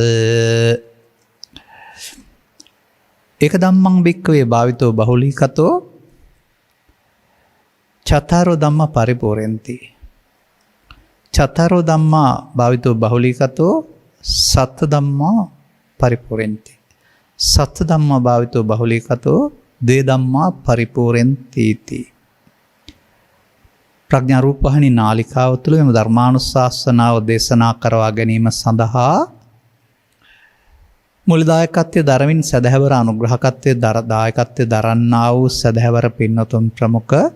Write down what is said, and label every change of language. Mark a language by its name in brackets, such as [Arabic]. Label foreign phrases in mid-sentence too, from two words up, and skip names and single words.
[Pali] ඒක ධම්මං භික්ඛවේ භාවිතෝ බහුලීකතෝ චතරෝ ධම්ම පරිපූර්ණන්ති චතරෝ ධම්මා භාවිතෝ බහුලීකතෝ සත්ත ධම්මා පරිපූර්ණන්ති සත්ත ධම්මා භාවිතෝ බහුලීකතෝ ද්වේ ධම්මා පරිපූර්ණන්ති ති. [Sinhala] ප්‍රඥා රූපවාහිනී නාලිකාව තුළ මෙම ධර්මානුශාසනාව දේශනා කරවා ගැනීම සඳහා මුලදායකත්වයේ දරමින් සදහැවර අනුග්‍රහකත්වයේ දායකත්වයේ දරන්නා වූ සදහැවර පින්වතුන් ප්‍රමුඛ